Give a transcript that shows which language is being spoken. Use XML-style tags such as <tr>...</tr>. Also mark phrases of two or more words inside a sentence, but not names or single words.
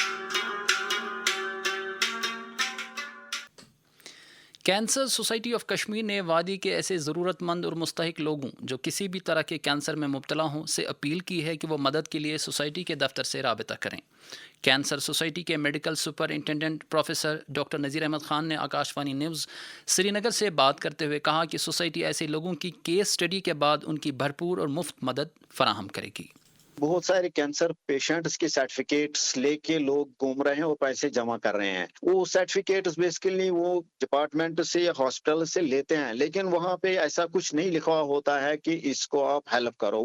<ur>کینسر سوسائٹی آف کشمیر نے وادی کے ایسے ضرورت مند اور مستحق لوگوں جو کسی بھی طرح کے کینسر میں مبتلا ہوں سے اپیل کی ہے کہ وہ مدد کے لیے سوسائٹی کے دفتر سے رابطہ کریں. کینسر سوسائٹی کے</ur> <en>medical superintendent</en> <ur>پروفیسر ڈاکٹر نذیر احمد خان نے آکاش وانی نیوز سری نگر سے بات کرتے ہوئے کہا کہ سوسائٹی ایسے لوگوں کی</ur> <en>case study</en> <ur>کے بعد ان کی بھرپور اور مفت مدد فراہم کرے گی. بہت سارے</ur> <en>cancer patients</en> <ur>کے سرٹیفکیٹس لے کے لوگ گھوم رہے ہیں اور پیسے جمع کر رہے ہیں. وہ سرٹیفکیٹس بیسیکلی وہ ڈپارٹمنٹ سے یا ہاسپٹل سے لیتے ہیں, لیکن وہاں پہ ایسا کچھ نہیں لکھا ہوتا ہے کہ اس کو آپ ہیلپ کرو.</ur>